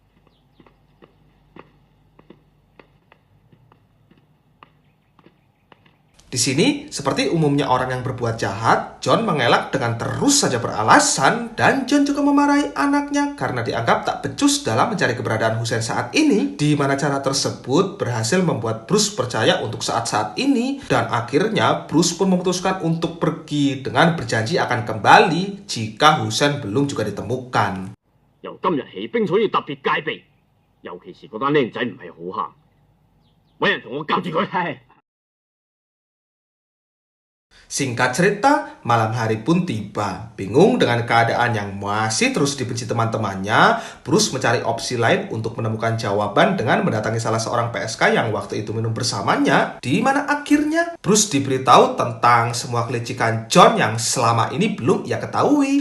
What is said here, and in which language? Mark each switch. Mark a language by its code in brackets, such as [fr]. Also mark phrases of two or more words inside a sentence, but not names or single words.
[id] Di sini, seperti umumnya orang yang berbuat jahat, John mengelak dengan terus saja beralasan dan John juga memarahi anaknya karena dianggap tak becus dalam mencari keberadaan Hussein saat ini, di mana cara tersebut berhasil membuat Bruce percaya untuk saat-saat ini dan akhirnya Bruce pun memutuskan untuk pergi dengan berjanji akan kembali jika Hussein belum juga ditemukan. [yue] 由今日起，冰草要特別戒備，尤其是嗰單僆仔唔係好行，揾人同我夾住佢。係。 [id] Singkat cerita, malam hari pun tiba. Bingung dengan keadaan yang masih terus dibenci teman-temannya, Bruce mencari opsi lain untuk menemukan jawaban dengan mendatangi salah seorang PSK yang waktu itu minum bersamanya, di mana akhirnya Bruce diberitahu tentang semua kelicikan John yang selama ini belum ia ketahui.